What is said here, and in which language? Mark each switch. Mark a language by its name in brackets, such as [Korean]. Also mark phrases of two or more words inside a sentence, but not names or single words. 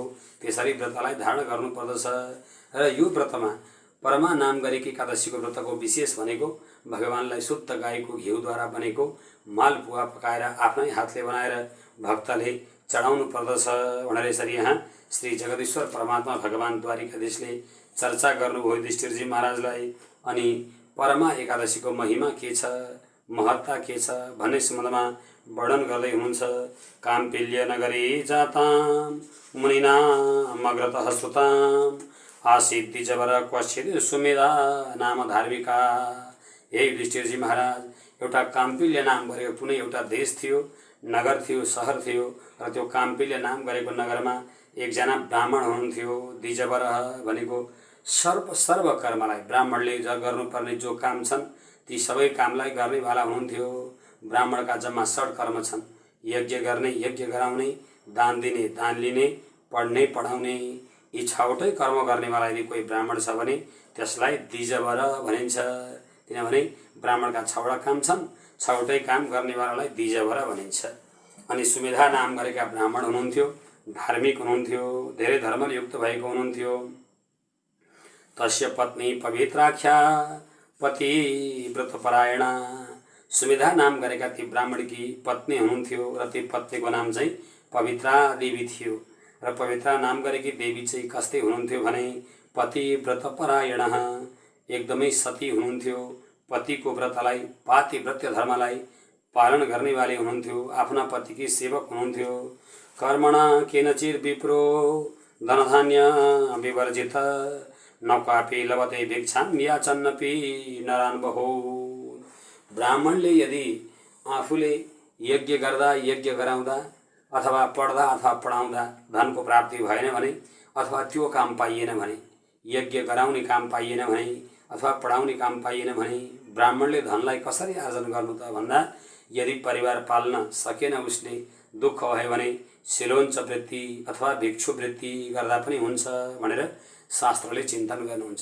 [Nepali] त्यसरी व्रतलाई धारण गर्नुपर्दछ। र यो व्रतमा परमा नाम गरेकी एकादशीको व्रतको विशेष भनेको भगवानलाई शुद्ध गाईको घिउद्वारा बनेको मालपुवा पकाएर आफ्नै हातले बनाएर भक्तले चढाउनु पर्दछ भनेर यसरी यहाँ श्री जगदीश्वर परमात्मा भगवान द्वारिकाधीशले चर्चा गर्नुभयो युधिष्ठिरजी महाराजलाई। अनि परमा एकादशीको महिमा के छ, महत्ता के छ भन्ने सम्बन्धमा वर्णन गर्दै हुनुहुन्छ। [Sanskrit] काम्पिल्य नगरी जाताम मुनिनाम अग्रतः श्रुताम आसीत् द्विजवर क्वचित् सुमेधा नाम धार्मिका। [Nepali] हे युधिष्ठिरजी महाराज, एउटा काम्पिल्य नाम गरेको कुनै एउटा देश थियो, नगर थियो, सहर थियो र त्यो काम्पिल्य नाम गरेको नगरमा एकजना ब्राह्मण हुनुहुन्थ्यो। द्विजवर भनेको सर्व कर्मलाई ब्राह्मणले गर्नुपर्ने जो काम छन् ती सबै कामलाई गर्नेवाला हुनुहुन्थ्यो। ब्राह्मणका जम्मा 6 कर्म छन्। यज्ञ गर्ने, यज्ञ गराउने, दान दिने, दान लिने, पढ्ने, पढाउने। यी 6वटै कर्म गर्नेवाला यदि कोही ब्राह्मण छ भने त्यसलाई द्विजवर भनिन्छ। किनभने ब्राह्मणका 6वटा काम छन्, 6वटै काम गर्नेवालालाई द्विजवर भनिन्छ। अनि सुमेधा नाम गरेका ब्राह्मण हुनुहुन्थ्यो, धार्मिक हुनुहुन्थ्यो, धेरै धर्मयुक्त भएको हुनुहुन्थ्यो। [Sanskrit] तस्य पत्नी पवित्राख्या पतिव्रतपरायणा। [Nepali] सुमेधा नाम गरेका ती ब्राह्मणकी पत्नी हुनुहुन्थ्यो र ती पत्नीको नाम चाहिँ पवित्रा देवी थियो। र पवित्रा नाम गरेकी देवी चाहिँ कस्तै हुनुहुन्थ्यो भने पतिव्रतपरायण, एकदमै सती हुनुहुन्थ्यो। पतिको व्रतलाई, पातिव्रत्य धर्मलाई पालन गर्नेवाले हुनुहुन्थ्यो। आफ्ना पतिकी सेवक हुनुहुन्थ्यो। [Sanskrit] कर्मणा केनचित् विप्रो धनधान्य विवर्जित न क्वापि लभते भिक्षां याचन्नपि नरान् बहून्। [Nepali] ब्राह्मणले यदि आफूले यज्ञ गर्दा, यज्ञ गराउँदा अथवा पढ्दा अथवा पढाउँदा धनको प्राप्ति भएन भने, अथवा त्यो काम पाइएन भने, यज्ञ गराउने काम पाइएन भने अथवा पढाउने काम पाइएन भने ब्राह्मणले धनलाई कसरी आर्जन गर्नु त भन्दा यदि परिवार पाल्न सकेन, उसले दुःख भयो भने सिलोञ्च वृत्ति अथवा भिक्षु वृत्ति गर्दा पनि हुन्छ भनेर शास्त्रले चिन्तन गर्नुहुन्छ।